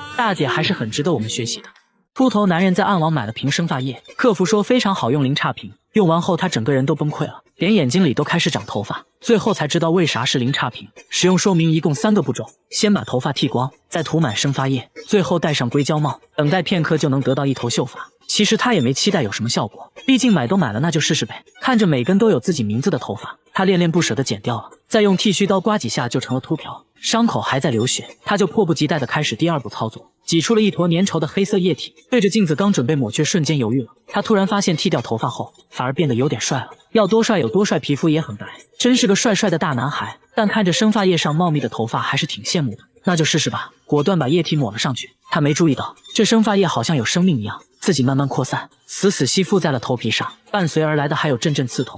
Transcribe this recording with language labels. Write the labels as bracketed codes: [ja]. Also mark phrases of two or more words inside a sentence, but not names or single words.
[zh] 大姐還是很值得我們學習的。禿頭男人在暗网買了瓶生髮液，客服說非常好用，零差評。用完後他整個人都崩溃了，連眼睛裡都開始長頭髮。最後才知道為啥是零差評。使用說明一共3個步驟：先把頭髮剃光，再塗滿生髮液，最後戴上硅胶帽，等待片刻就能得到一头秀髮。其實他也沒期待有什麼效果，畢竟買都買了，那就試試唄。看着每根都有自己名字的頭髮，他戀戀不捨地剪掉了，再用剃須刀刮幾下就成了禿瓢，傷口還在流血。他就迫不及待地開始第2步操作，擠出了一坨粘稠的黑色液體，對着鏡子剛準備抹去，瞬間猶豫了。他突然發現剃掉頭髮後反而變得有點帥了，要多帥有多帥，皮膚也很白，真是個帥帥的大男孩。但看着生髮液上茂密的頭髮還是挺羨慕的，那就試試吧，果斷把液体抹了上去。他沒注意到這生髮液好像有生命一樣，自己慢慢擴散，死死吸附在了頭皮上，伴隨而來的還有陣陣刺痛。